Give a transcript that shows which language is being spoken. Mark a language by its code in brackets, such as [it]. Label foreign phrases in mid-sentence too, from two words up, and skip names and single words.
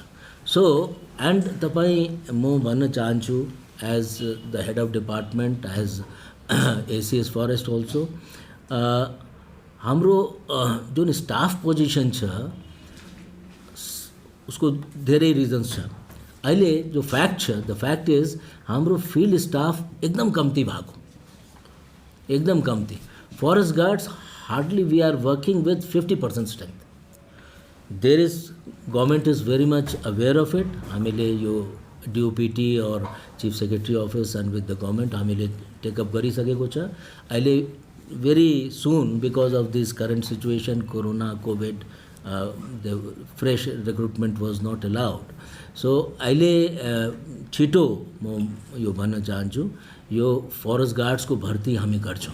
[en] so and [ne] तपाईँ म भन्न चाहन्छु [en] as the head of department, as ACS forest also, [ne] हाम्रो जुन [en] staff position [ne] छ उसको धेरै रिजन्स छ. अहिले जो फ्याक्ट छ, [en] the fact is [ne] हाम्रो [en] field staff [ne] एकदम कम्ती भएको, एकदम कम्ती. [en] forest guards hardly we are working with 50% strength. there is government is very much aware of it. [ne] हामीले यो [en] DOPT और chief secretary office and with the government [ne] हामीले टेकअप गरिसकेको छ. [en] अहिले very soon because of this current situation, corona, covid, the fresh recruitment was not allowed. [ne] सो अहिले छिटो म यो भन्न चाहन्छु, यो फरेस्ट गार्ड्सको भर्ती हामी गर्छौँ.